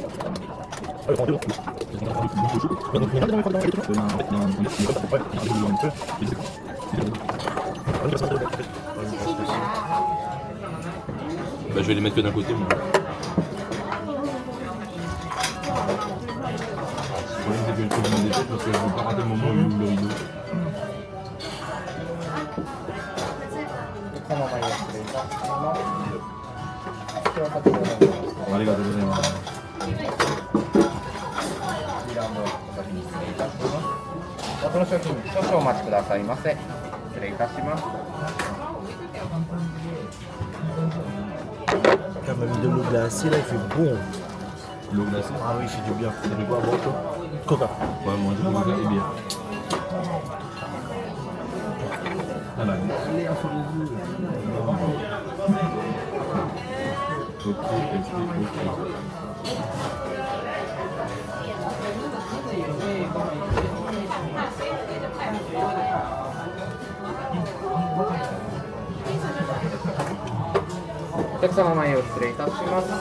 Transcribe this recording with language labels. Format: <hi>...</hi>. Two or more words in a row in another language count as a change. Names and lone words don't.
<fr>vais les mettre que d'un côté, moi. Le problème, c'est que je trouve des têtes parce que je veux pas rater le moment où il ouvre le rideau.</fr> <ja>その前に失礼いたします。こちらお先にお願いします。ありがとうございます。こちらもお先に失礼いたします。この商品少々お待ちくださいませ。失礼いたします。</ja> <fr>Elle m'a mis de l'eau glacée, là, il fait bon. L'eau glacée. Ah oui, il fait du bien. T'as fait quoi à boire, toi? Coca. Ouais, moi, je bois et bière. Ah là, allez, sur les yeux. Ok.</fr> <ja>お客様前を失礼いたします。</ja>